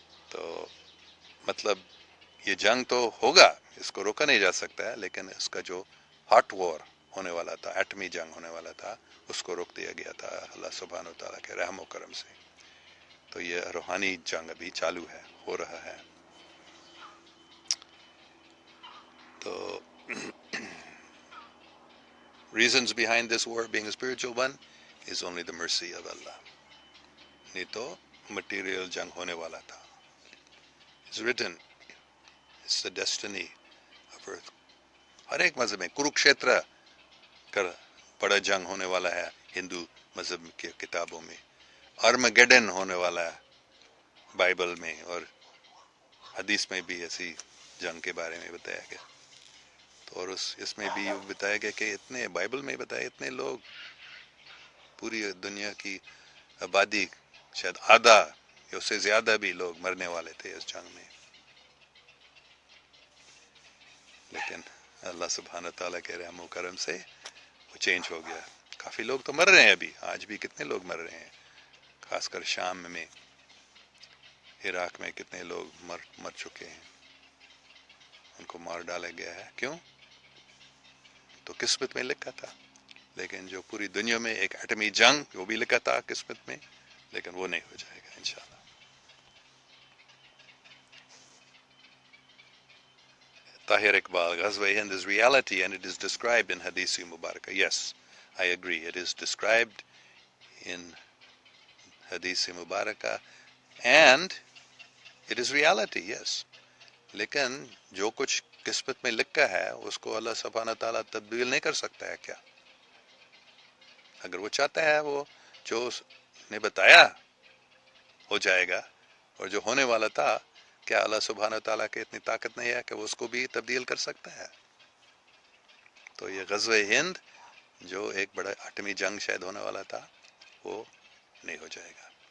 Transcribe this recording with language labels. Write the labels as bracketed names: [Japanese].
[Urdu] تو مطلب یہ جنگ تو ہوگا، اس کو روکا نہیں جا سکتا ہے، لیکن اس کا جو ہاٹ وار ہونے والا تھا، ایٹمی جنگ ہونے والا تھا، اس کو روک دیا گیا تھا اللہ سبحانہ و تعالیٰ کے رحم و کرم سے. تو یہ روحانی جنگ ابھی چالو ہے، ہو رہا ہے. [English] تو reasons behind this war being a spiritual one is only the mercy of Allah. [Urdu] نہیں تو مٹیریل جنگ ہونے والا تھا. [English] It's written, it's the destiny of earth. [Urdu] ہر ایک مذہب میں کروکشیتر کا بڑا جنگ ہونے والا ہے، ہندو مذہب کی کتابوں میں. ارمگیڈن ہونے والا ہے بائبل میں، اور حدیث میں بھی ایسی جنگ کے بارے میں بتایا گیا. تو اور اس میں بھی بتایا گیا کہ اتنے، بائبل میں بتایا، اتنے لوگ، پوری دنیا کی آبادی شاید آدھا یا اس سے زیادہ بھی لوگ مرنے والے تھے اس جنگ میں. لیکن اللہ سبحانہ تعالیٰ کے رحم و کرم سے وہ چینج ہو گیا. کافی لوگ تو مر رہے ہیں ابھی، آج بھی کتنے لوگ مر رہے ہیں، خاص کر شام میں، عراق میں کتنے لوگ مر چکے ہیں، ان کو مار ڈالا گیا ہے. کیوں؟ تو قسمت میں لکھا تھا. لیکن جو پوری دنیا میں ایک ایٹمی جنگ، وہ بھی لکھا تھا قسمت میں، لیکن وہ نہیں ہو جائے گا انشاءاللہ. [English] Tahir Iqbal, Ghazwa-e-Hind is reality and it is described in Hadith Mubarakah. Yes, I agree. It is described in Hadith Mubarakah and it is reality, yes. [Urdu] لیکن جو کچھ قسمت میں لکھا ہے اس کو اللہ سبحانہ تعالیٰ تبدیل نہیں کر سکتا ہے کیا؟ اگر وہ چاہتا ہے، وہ جو اس نے بتایا ہو جائے گا، اور جو ہونے والا تھا، کیا اللہ سبحانہ تعالیٰ کی اتنی طاقت نہیں ہے کہ وہ اس کو بھی تبدیل کر سکتا ہے؟ تو یہ غزوہ ہند جو ایک بڑا ایٹمی جنگ شاید ہونے والا تھا، وہ نہیں ہو جائے گا.